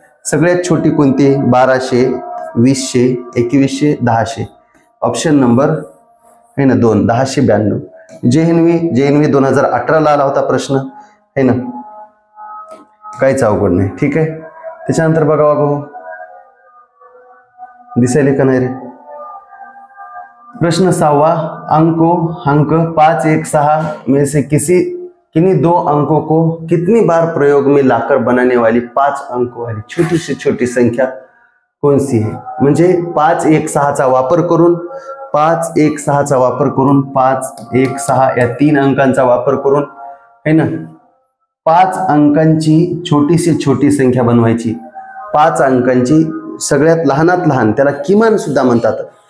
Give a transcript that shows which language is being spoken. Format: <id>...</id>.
<mr>सगळ्यात छोटी कोणती आहे? 1200, 2000, 2100, 1000. ऑप्शन नंबर है ना 2, 1092. JNV 2018 ला आला होता प्रश्न, है ना. काहीच अवघड नाही. ठीक आहे. त्याच्यानंतर बघा वागो, दिसायले का नाही रे?</mr> <hi>प्रश्न 6वां, अंक 5, 1, 6 में से किन्हीं 2 अंकों को कितनी बार प्रयोग में लाकर बनाने वाली 5 अंकों वाली छोटी से छोटी संख्या कौन सी है?</hi> <mr>म्हणजे 5, 1, 6चा वापर करून 5, 1, 6चा वापर करून 5, 1, 6 या 3 अंकांचा वापर करून है ना 5 अंकांची</mr> <hi>छोटी से छोटी</hi> <mr>संख्या बनवायची. 5 अंकांची सगळ्यात लहानात लहान, त्याला किमान सुद्धा म्हणतात.</mr>